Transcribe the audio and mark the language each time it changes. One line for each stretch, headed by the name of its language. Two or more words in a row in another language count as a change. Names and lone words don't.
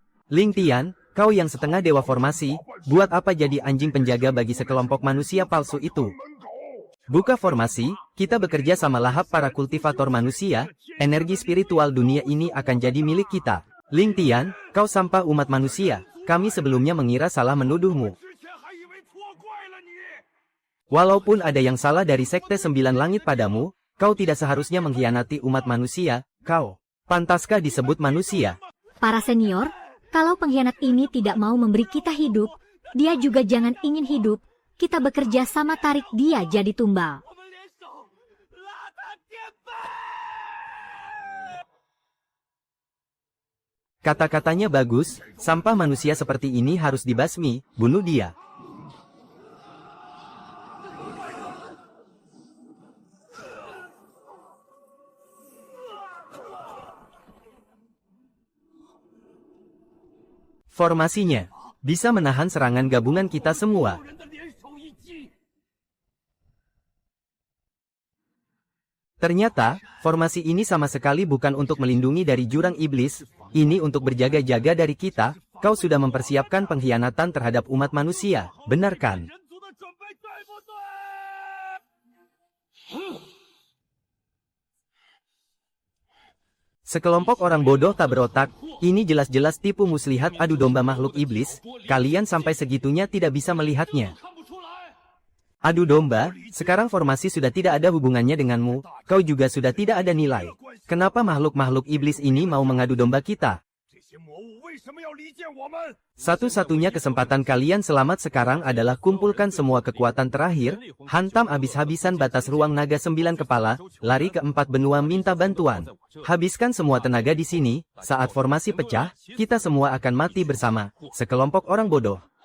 Indonesian: Ling Tian, kau yang setengah dewa formasi, buat apa jadi anjing penjaga bagi sekelompok manusia palsu itu? Buka formasi, kita bekerja sama lahap para kultivator manusia, energi spiritual dunia ini akan jadi milik kita. Ling Tian, kau sampah umat manusia, kami sebelumnya mengira salah menuduhmu.
Chinese: 之前还以为错怪了你。
Indonesian: Walaupun ada yang salah dari Sekte Sembilan Langit padamu, kau tidak seharusnya mengkhianati umat manusia, kau. Pantaskah disebut manusia? Para senior, kalau pengkhianat ini tidak mau memberi kita hidup, dia juga jangan ingin hidup. Kita bekerja sama tarik dia jadi tumbal.
Chinese: 我们联手拉他颠沛。
Indonesian: Kata-katanya bagus, sampah manusia seperti ini harus dibasmi, bunuh dia. Formasinya bisa menahan serangan gabungan kita semua.
Chinese: 人的联手一击，
Indonesian: Ternyata, formasi ini sama sekali bukan untuk melindungi dari jurang iblis, ini untuk berjaga-jaga dari kita. Kau sudah mempersiapkan pengkhianatan terhadap umat manusia, benar kan?
Chinese: 人族的准备对不对？
Indonesian: Sekelompok orang bodoh tak berotak, ini jelas-jelas tipu muslihat adu domba makhluk iblis, kalian sampai segitunya tidak bisa melihatnya.
Chinese: 看不出来。
Indonesian: Adu domba, sekarang formasi sudah tidak ada hubungannya denganmu, kau juga sudah tidak ada nilai. Kenapa makhluk-makhluk iblis ini mau mengadu domba kita?
Chinese: 这些魔物为什么要离间我们？
Indonesian: Satu-satunya kesempatan kalian selamat sekarang adalah kumpulkan semua kekuatan terakhir, hantam habis-habisan batas ruang naga 9 kepala, lari ke 4 benua minta bantuan. Habiskan semua tenaga di sini, saat formasi pecah, kita semua akan mati bersama, sekelompok orang bodoh.